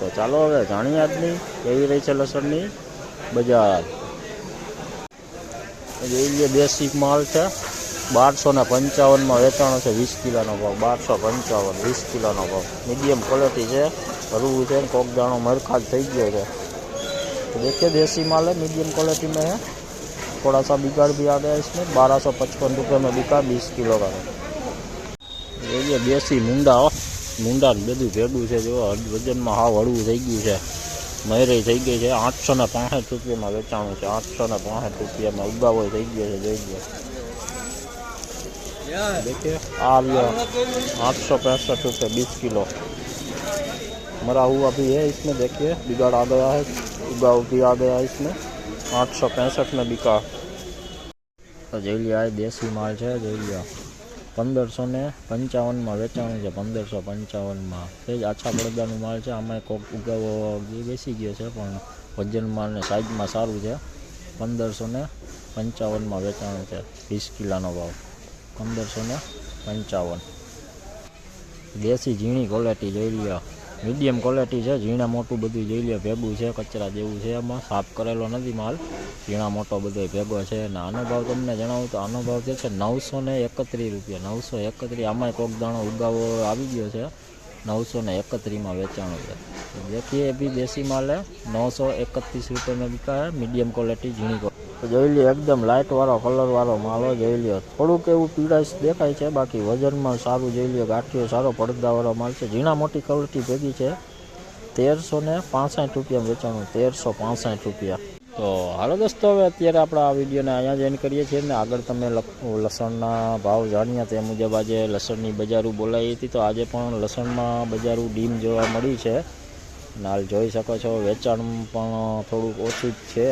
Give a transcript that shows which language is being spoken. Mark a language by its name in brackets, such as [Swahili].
[Gujarati] તો ચાલો હવે જાણીએ આજની કેવી રહી છે લસણની બજાર। જોઈ લઈએ દેશી માલ છે 1255માં વેચાણો છે, 20 કિલોનો ભાવ 1255, 20 કિલોનો ભાવ। મીડિયમ ક્વોલિટી છે, ભરવું છે, કોક દાણો મરખાજ થઈ [Hindi] गया है। तो देखिए देसी माल है, मीडियम क्वालिटी में है, थोड़ा सा बिगाड़ भी आ गया इसमें। 1255 रुपये में बिका 20 किलो का। ये देसी मूंडा [Gujarati] બધું ભેગું છે, જો વજનમાં હાવ હળવું થઈ ગયું છે, મહેરી થઈ ગઈ છે। 865 રૂપિયામાં વેચાણું છે, 865 રૂપિયામાં ઉગાવો થઈ ગયો છે, જોઈ લો। [Hindi] देखिए आ लिया 865 रुपये 20 किलो मरा हुआ भी है इसमें। देखिए बिगाड़ आ गया है, उगाव भी आ गया है इसमें। 865 में बिका। [Gujarati] तो જોઈ લો આ દેશી માલ છે, જોઈ લો 1555માં વેચાણું છે, 1555માં। તે જ આછા બળદાનું માલ છે, આમાં કોક ઉગાવો બેસી ગયો છે પણ વજનમાં ને સાઇઝમાં સારું છે। 1555માં વેચાણું છે, 20 કિલોનો ભાવ 1555। દેશી ઝીણી ક્વોલિટી જોઈ લો, મીડિયમ ક્વોલિટી છે, ઝીણા મોટું બધું જોઈ લો, ભેગું છે, કચરા જેવું છે, એમાં સાફ કરેલો નથી માલ, ઝીણા મોટો બધો ભેગો છે। અને આનો ભાવ તમને જણાવું તો આનો ભાવ છે 931 રૂપિયા, 931। આમાંય કોક દાણો ઉગાવો આવી ગયો છે, 931માં વેચાણું છે। [Hindi] देखिए अभी देसी माल है 931 रुपये में बिका है, मीडियम क्वालिटी झीणी क्वालिटी। [Gujarati] तो જોઈ લો એકદમ લાઇટ વાળો કલર વાળો માલ જોઈ લો, થોડુંક એવું પીળાશ દેખાય છે, બાકી વજનમાં સારું જોઈ લો, ગાંઠિયો સારો પડદાવાળો માલ છે, ઝીણા મોટી ક્વોલિટી ભેગી છે। 1365 રૂપિયા વેચાણું, 1365 રૂપિયા। તો હાલો દોસ્તો, હવે અત્યારે આપણે આ વિડીયોને અહીંયા જ એન્ડ કરીએ છીએ ને આગળ તમે લસણના ભાવ જાણ્યા તે મુજબ આજે લસણની બજારું બોલાવી હતી। તો આજે પણ લસણમાં બજારું ડીમ જોવા મળી છે, હાલ જોઈ શકો છો વેચાણ પણ થોડુંક ઓછું જ છે।